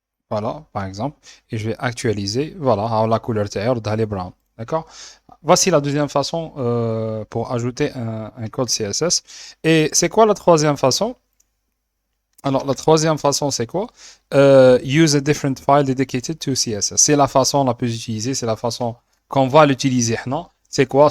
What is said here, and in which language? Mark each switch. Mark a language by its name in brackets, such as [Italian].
[French] Voilà, par exemple, et je vais actualiser. Voilà, la couleur d'aller brown. D'accord? Voici la deuxième façon pour ajouter un code CSS. Et c'est quoi la troisième façon? Alors, la troisième façon, c'est quoi? [English] Use a different file dedicated to CSS. [French] C'est la façon la plus utilisée, c'est la façon qu'on va l'utiliser. C'est quoi?